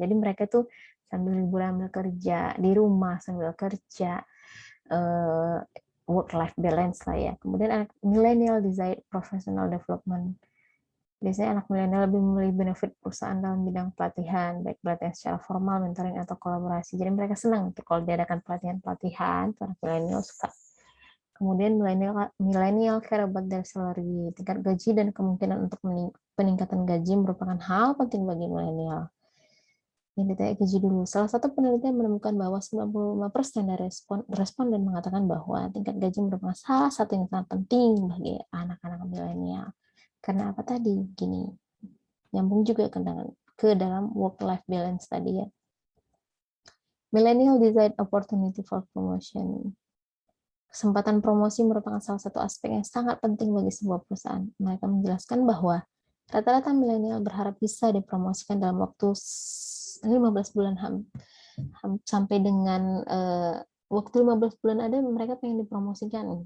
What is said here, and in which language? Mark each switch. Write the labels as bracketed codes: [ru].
[id] Jadi mereka tuh sambil liburan sambil kerja, di rumah sambil kerja, work life balance lah ya. Kemudian anak milenial [en] desire professional development. [id] Biasanya anak milenial lebih memilih benefit perusahaan dalam bidang pelatihan, baik pelatihan secara formal, mentoring, atau kolaborasi. Jadi mereka senang tuh kalau diadakan pelatihan-pelatihan, para milenial suka. Kemudian [en] milenial care about their salary. [id] Tingkat gaji dan kemungkinan untuk peningkatan gaji merupakan hal penting bagi milenial. Yang ditanya gaji dulu. Salah satu penelitian menemukan bahwa 95% dari responden mengatakan bahwa tingkat gaji merupakan salah satu yang sangat penting bagi anak-anak milenial. Karena apa tadi? Gini, nyambung juga ke dalam work-life balance tadi ya. [en] Millennial desire opportunity for promotion. [id] Kesempatan promosi merupakan salah satu aspek yang sangat penting bagi sebuah perusahaan. Mereka menjelaskan bahwa rata-rata milenial berharap bisa dipromosikan dalam waktu 15 bulan sampai dengan waktu 15 bulan ada mereka pengen dipromosikan.